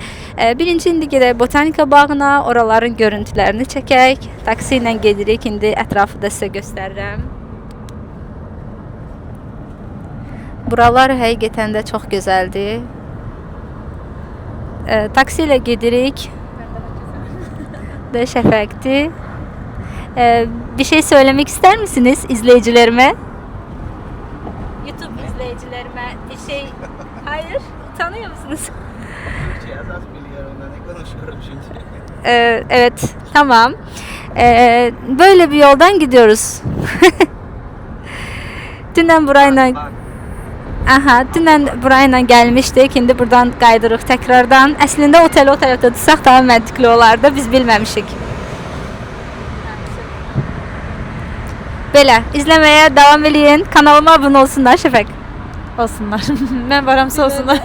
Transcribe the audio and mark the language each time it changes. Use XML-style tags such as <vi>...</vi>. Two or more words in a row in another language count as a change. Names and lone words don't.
<az>Birinci indi gedək Botanika bağına, oraların görüntülərini çəkək. Taksi ilə gedirik. İndi ətrafı da sizə göstərirəm. Buralar həqiqətən də çox gözəldir. Taksi ilə gedirik. Da Şəfəqdir.</az> <tr>Bir şey söylemek ister misiniz izleyicilerime? YouTube izleyicilerime bir şey... Hayır, tanıyor musunuz? Türkçe az biliyorum, ben konuşuyorum çünkü. Evet, tamam. Böyle bir yoldan gidiyoruz.</tr> <az>Dündən burayla... Aha, dündən burayla gəlmişdik. İndi buradan qaydırıq təkrardan. Əslində oteli o tərəfdə tutsaq daha məntiqli olardı. Biz bilməmişik. Belə, izləməyə davam eləyin. Kanalıma abunə olsunlar Şəfəq. olsunlar. Mən varamsa olsunlar.</az>